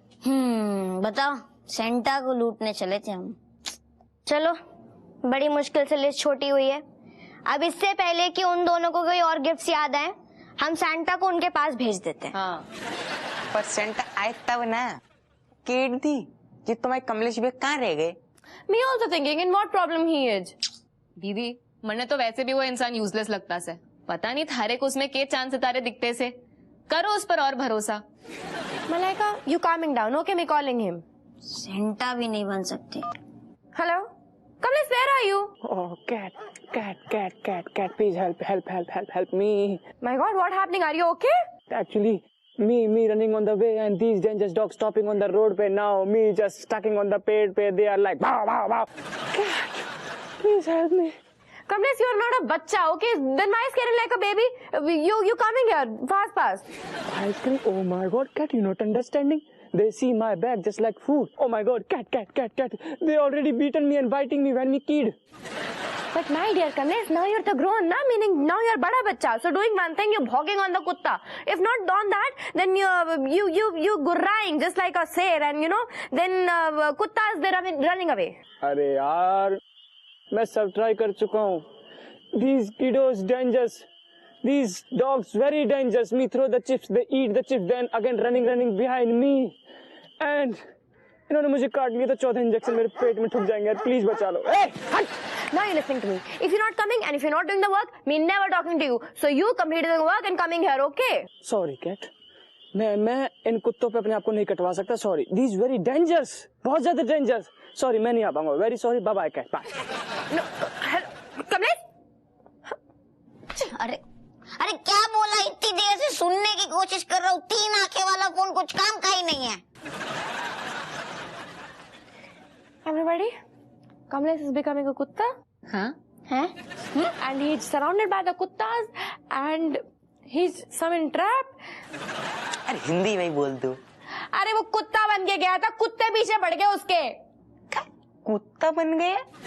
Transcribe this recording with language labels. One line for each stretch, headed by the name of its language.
Hindi: बताओ, सेंटा को लूटने चले थे हम। चलो, बड़ी मुश्किल से लिस्ट छोटी हुई है। अब इससे पहले कि उन दोनों को कोई और गिफ्ट्स याद आए, हम सैंटा को उनके पास भेज देते हैं। हाँ, पर सेंटा आए तब ना किड थी कि तुम्हारे कमलेश भी कहाँ रह गए।
English: Me also thinking in what problem he is.
Hindi: दीदी, मरने तो वैसे भी वो इंसान यूजलेस लगता से। पता नहीं थारे को उसमें के चांद सितारे दिखते से। करो उस पर और भरोसा।
English: Malaika, you calming down, okay? Me calling him.
Hindi: Santa भी नहीं बन सकते।
English: Hello, Kamlesh, where are you? Oh, cat, please help me. My God, what happening? Are you okay? Actually, me running on the way and these dangerous dogs stopping on the road पे now, me just stucking on the
Hindi: पेड़ पे,
English: they are like wow. Cat, please help me. Kamlesh, you are not a bacha, okay? Then why is Karen like a baby? You coming here fast. Ice cream, oh my God, cat, you not understanding. They see my bag just like food. Oh my God, cat. They already beaten me and biting me when me kid. But my dear Kamlesh, now you're the grown, na? Meaning now you're bada bacha. So doing one thing, you're hogging on the kutta. If not on that, then you gurraing just like a sare, and you know, then kuttas they're running away.
Hindi: अरे यार, मैं सब try कर चुका हूँ.
English: These kiddos dangerous. These dogs very dangerous. Me throw the chips, they eat the chips, then again running behind me.
Hindi: And इन्होंने मुझे काट लिया तो चौथा इंजेक्शन मेरे पेट में ठुक जाएंगे. प्लीज बचा लो.
English: Now you're listening to me. If you're not coming and if you're not doing the work, me never talking to you. So you completed the work and coming here, okay? Sorry, cat.
Hindi: मैं इन कुत्तों पे अपने आप को नहीं कटवा सकता.
English: Sorry. These very dangerous.
Hindi: बहुत ज्यादा dangerous. Sorry, मैं नहीं आ पाऊंगा.
English: Very sorry. Bye bye, cat. Bye. No, Kamlesh?
Hindi: अरे क्या बोला? इतनी देर से सुनने की कोशिश कर रहा हूँ. 3 आंखें वाला फोन कुछ काम का ही नहीं है.
English: Everybody, Kamlesh is becoming a kutta.
Hindi: हाँ,
English: And he's surrounded by the kuttas and he's some in trap.
Hindi: अरे हिंदी में ही बोल दो. अरे वो कुत्ता बन के गया था, कुत्ते पीछे पड़ गए उसके. कुत्ता बन गया?